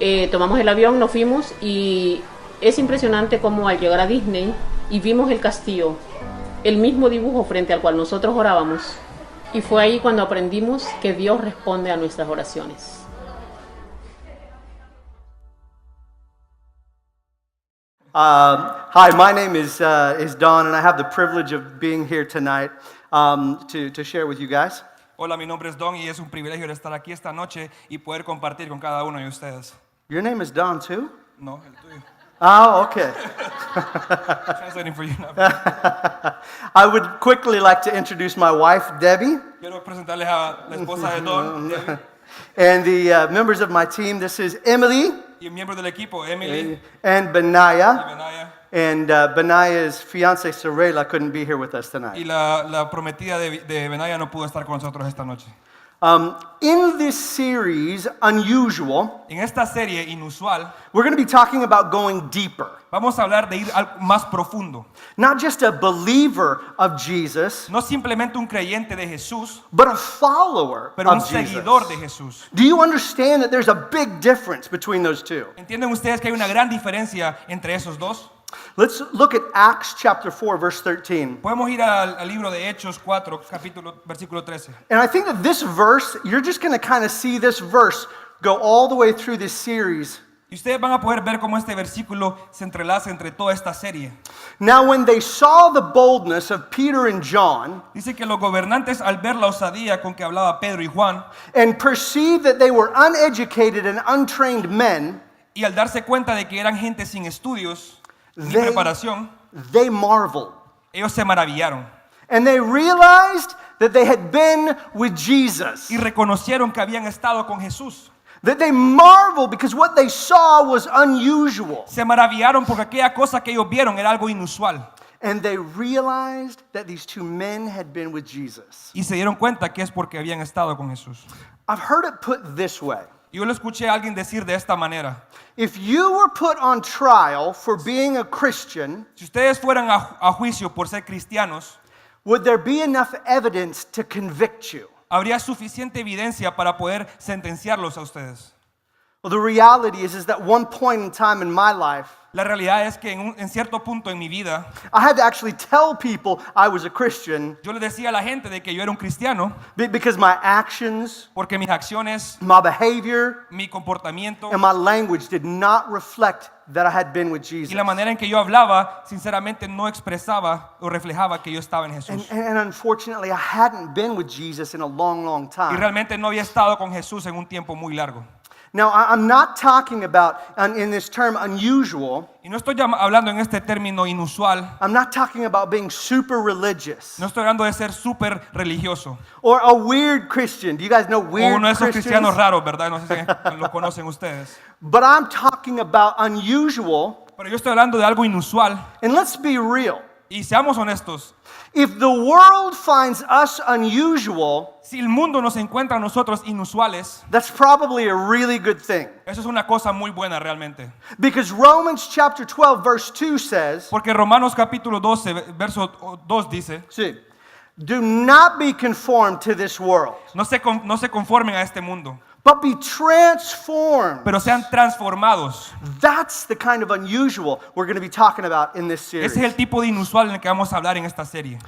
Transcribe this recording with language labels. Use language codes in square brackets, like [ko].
[es] Tomamos el avión, nos fuimos, y es impresionante cómo al llegar a Disney y vimos el castillo, el mismo dibujo frente al cual nosotros orábamos. Y fue ahí cuando aprendimos que Dios responde a nuestras oraciones. [en] Hi, my name is Don, and I have the privilege of being here tonight to share with you guys. [es] Hola, mi nombre es Don y es un privilegio de estar aquí esta noche y poder compartir con cada uno de ustedes. [en] Your name is Don too? [es] No, el tuyo. [en] Oh, okay. Translating for you now. I would quickly like to introduce my wife, Debbie, [es] Quiero presentarles a la esposa de Don, Debbie, [en] and the members of my team. This is Emily [es] y el miembro del equipo, Emily [en] and [es] y [en] Benaya. [es] Benaya. [en] And Benaya's fiance, Sorella, couldn't be here with us [es] Y [en] tonight. [es] la prometida de Benaya no pudo estar con nosotros esta noche. [en] In this series, Unusual, [es] En esta serie inusual [en] we're going to be talking about going deeper. [es] vamos a hablar de ir más profundo. [en] Not just a believer of Jesus, [es] No simplemente un creyente de Jesús, [en] but a follower [es] pero un [en] of Jesus. [es] seguidor de Jesús. [en] Do you understand that there's a big difference between those two? [es] ¿Entienden ustedes que hay una gran diferencia entre esos dos? [en] Let's look at Acts chapter 4, verse 13. [es] Podemos ir al libro de Hechos 4, versículo 13. [en] And I think that this verse, you're just going to kind of see this verse go all the way through this series. [es] Y ustedes van a poder ver cómo este versículo se entrelaza entre toda esta serie. [en] Now, when they saw the boldness of Peter and John, [es] Dice que los gobernantes, al ver la osadía con que hablaba Pedro y Juan, [en] and perceived that they were uneducated and untrained men, [es] y al darse cuenta de que eran gente sin estudios ni [en] They- [es] preparación, [en] they marveled. [es] ellos se maravillaron. [en] And they realized that they had been with Jesus. [es] y reconocieron que habían estado con Jesús. [en] That they marveled because what they saw was unusual. [es] Se maravillaron porque aquella cosa que ellos vieron era algo inusual. [en] And they realized that these two men had been with Jesus. [es] Y se dieron cuenta que es porque habían estado con Jesús. [en] I've heard it put this way. [es] Yo lo escuché a alguien decir de esta manera. [en] If you were put on trial for being a Christian, [es] Si ustedes fueran a juicio por ser cristianos, [en] would there be enough evidence to convict you? [es] habría suficiente evidencia para poder sentenciarlos a ustedes. [en] Well, the reality is that one point in time in my life, [es] La realidad es que en cierto punto en mi vida, [en] I had to actually tell people I was a Christian [es] yo le decía a la gente de que yo era un cristiano [en] because my actions, [es] porque mis acciones, [en] my behavior, [es] mi comportamiento [en] and my language did not reflect that I had been with Jesus. [es] y la manera en que yo hablaba, sinceramente no expresaba o reflejaba que yo estaba en [en] And, [es] Jesús. [en] and unfortunately, I hadn't been with Jesus in a long, long [es] Y [en] time. [es] realmente no había estado con Jesús en un tiempo muy largo. [en] Now, I'm not talking about, in this term, unusual, [es] Y no estoy hablando en este término inusual, [en] I'm not talking about being super religious [es] no estoy hablando de ser súper religioso. [en] or a weird Christian. Do you guys know [es] O [en] weird [es] uno de esos cristianos [en] Christians? [es] raros, ¿verdad? No sé si lo conocen ustedes. [en] But I'm talking about unusual, [es] Pero yo estoy hablando de algo inusual. [en] and let's be real. [es] Y seamos honestos, [en] If the world finds us unusual, [es] si el mundo nos encuentra a nosotros inusuales, [en] that's probably a really good thing. [es] eso es una cosa muy buena realmente. [en] Because Romans chapter 12 verse 2 says, [es] Porque Romanos capítulo 12, verso 2 dice, [en] see, do not be conformed to this world, [es] no se conformen a este mundo, [en] but be transformed. [es] pero sean transformados. [en] That's the kind of unusual we're going to be talking about in this series. [es] Ese es el tipo de inusual en el que vamos a hablar en esta serie.